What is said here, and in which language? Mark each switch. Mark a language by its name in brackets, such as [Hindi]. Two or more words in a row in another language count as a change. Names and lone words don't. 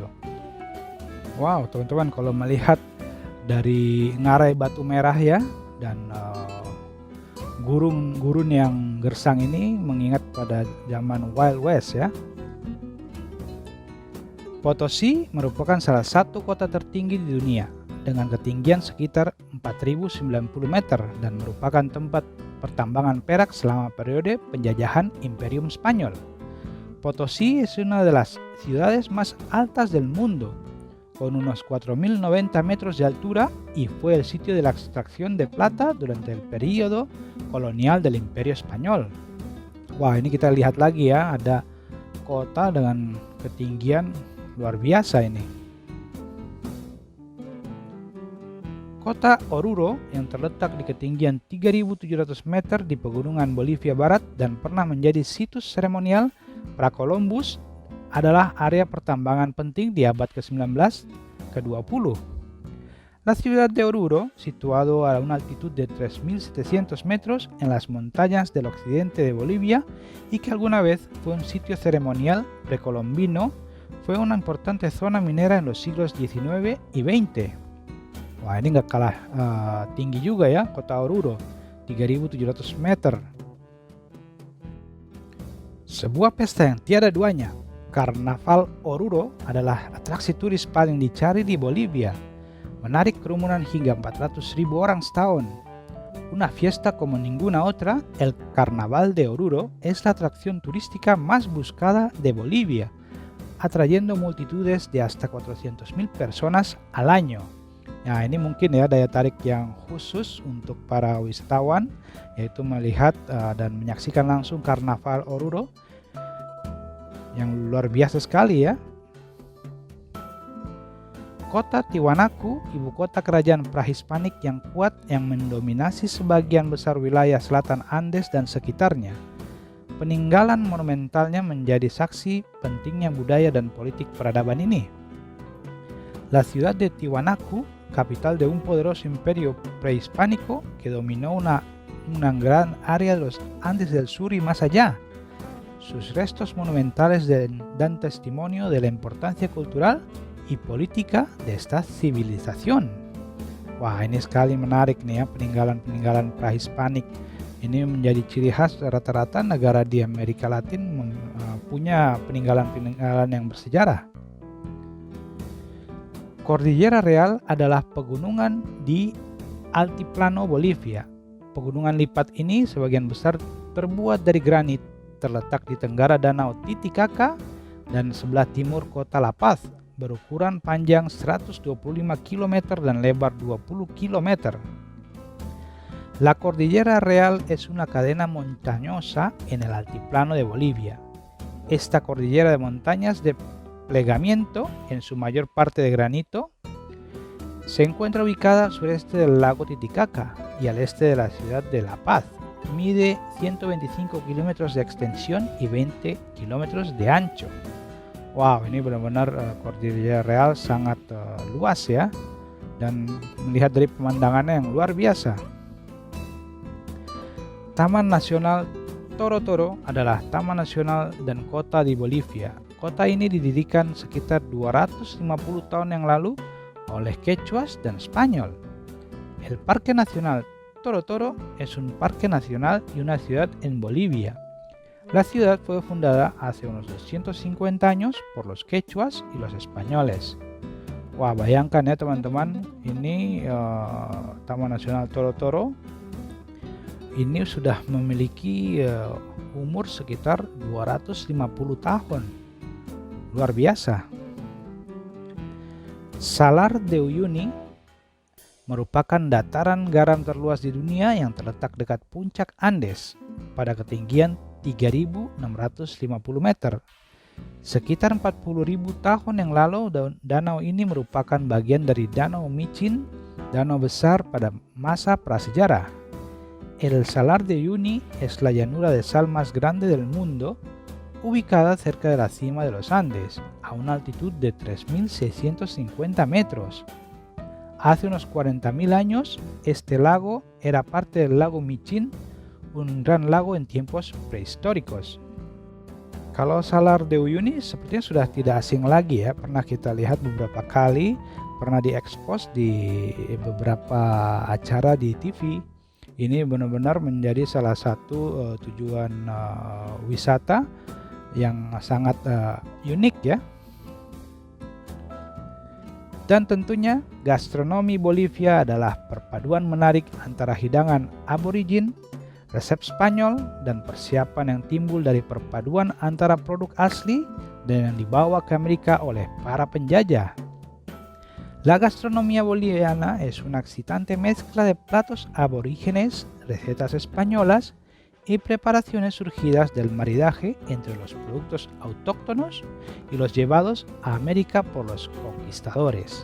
[Indonesian] Wow, teman-teman, kalau melihat dari ngarai batu merah ya, dan gurun-gurun yang gersang ini mengingat pada zaman Wild West ya. Potosi merupakan salah satu kota tertinggi di dunia dengan ketinggian sekitar 4.090 meter dan merupakan tempat pertambangan perak selama periode penjajahan Imperium Spanyol. [Spanish] Potosí es una de las ciudades más altas del mundo, con unos 4.090 metros de altura y fue el sitio de la extracción de plata durante el periodo kolonial del Imperio Spanyol. [Indonesian] Wah, ini kita lihat lagi ya, ada kota dengan ketinggian luar biasa ini. Kota Oruro yang terletak di ketinggian 3.700 meter di pegunungan Bolivia Barat dan pernah menjadi situs seremonial pra-Columbus adalah area pertambangan penting di abad ke-19 ke-20. [Spanish] La ciudad de Oruro, situado a una altitud de 3.700 metros en las montañas del occidente de Bolivia y que alguna vez fue un sitio ceremonial precolombino, fue una importante zona minera en los siglos XIX y XX. [Indonesian] Wah, ini nggak kalah tinggi juga ya kota Oruro, 3.700 meter. Sebuah pesta yang tiada duanya, Karnaval Oruro adalah atraksi turis paling dicari di Bolivia, menarik kerumunan hingga 400.000 orang setahun. [Spanish] una fiesta como ninguna otra, el Carnaval de Oruro es la atracción turística más buscada de Bolivia, atrayendo multitudes de hasta 400.000 personas al año. [Indonesian] Nah, ini mungkin ya daya tarik yang khusus untuk para wisatawan, yaitu melihat dan menyaksikan langsung Karnaval Oruro yang luar biasa sekali ya. Kota Tiwanaku, ibu kota kerajaan prahispanik yang kuat yang mendominasi sebagian besar wilayah selatan Andes dan sekitarnya. Peninggalan monumentalnya menjadi saksi pentingnya budaya dan politik peradaban ini. [Spanish] La ciudad de Tiwanaku, capital de un poderoso imperio prehispánico que dominó una gran área de los Andes del sur y más allá. Sus restos monumentales dan testimonio de la importancia cultural y política de esta civilización. [Indonesian] Wah, ini sekali menarik nih ya, peninggalan-peninggalan prahispanik. Ini menjadi ciri khas rata-rata negara di Amerika Latin punya peninggalan-peninggalan yang bersejarah. Cordillera Real adalah pegunungan di Altiplano Bolivia. Pegunungan lipat ini sebagian besar terbuat dari granit, terletak di tenggara Danau Titicaca dan sebelah timur kota La Paz, berukuran panjang 125 km dan lebar 20 km. [Spanish] La Cordillera Real es una cadena montañosa en el altiplano de Bolivia. Esta cordillera de montañas de plegamiento, en su mayor parte de granito, se encuentra ubicada al sureste del lago Titicaca y al este de la ciudad de La Paz. Mide 125 kilómetros de extensión y 20 kilómetros de ancho. [Indonesian] Wow, ini benar-benar Cordillera Real sangat luas ya, dan melihat dari pemandangannya yang luar biasa. Taman Nasional Toro Toro adalah taman nasional dan kota di Bolivia. Kota ini didirikan sekitar 250 tahun yang lalu oleh Quechuas dan Spanyol. [Spanish] El Parque Nacional Toro Toro es un parque nacional y una ciudad en Bolivia. La ciudad fue fundada hace unos 250 años por los quechuas y los españoles. [Indonesian] Wah, bayangkan ya teman-teman, ini Taman Nasional Toro Toro ini sudah memiliki umur sekitar 250 tahun. Luar biasa. Salar de Uyuni merupakan dataran garam terluas di dunia yang terletak dekat puncak Andes pada ketinggian 3.650 meter. Sekitar 40.000 tahun yang lalu, danau ini merupakan bagian dari Danau Michin, danau besar pada masa prasejarah. [Spanish] El Salar de Uyuni es la llanura de sal más grande del mundo, ubicada cerca de la cima de los Andes, a una altitud de 3.650 metros. Hace unos 40.000 años, este lago era parte del lago Michin, un gran lago en tiempos prehistóricos. [Indonesian] Kalau Salar de Uyuni sepertinya sudah tidak asing lagi ya, pernah kita lihat beberapa kali, pernah diekspos di beberapa acara di TV. Ini benar-benar menjadi salah satu tujuan wisata yang sangat unik ya. Dan tentunya gastronomi Bolivia adalah perpaduan menarik antara hidangan aborigin, resep Spanyol, dan persiapan yang timbul dari perpaduan antara produk asli dan yang dibawa ke Amerika oleh para penjajah. [Spanish] La gastronomía boliviana es una excitante mezcla de platos aborígenes, recetas españolas y preparaciones surgidas del maridaje entre los productos autóctonos y los llevados a América por los conquistadores.